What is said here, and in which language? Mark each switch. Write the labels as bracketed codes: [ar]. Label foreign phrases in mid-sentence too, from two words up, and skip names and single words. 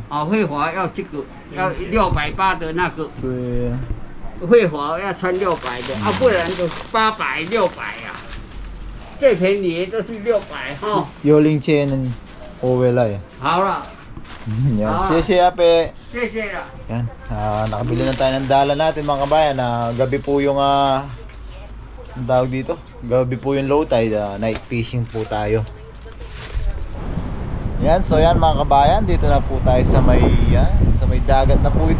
[zh] 哦，会滑要这个，要680的那个。对啊。会滑要穿600的，啊，不然就800、600啊。最便宜都是600哈。有零钱我回来。好了。 Yan.谢谢Ape. 谢谢了。 Yan. [tl] Nakabili na tayo ng dala natin mga kabayan. Gabi po yung ang tawag dito. Gabi po yung [en] low tide. Night fishing [tl] po tayo. Yan. So yan mga kabayan. Dito na po tayo sa may sa may dagat na po ito.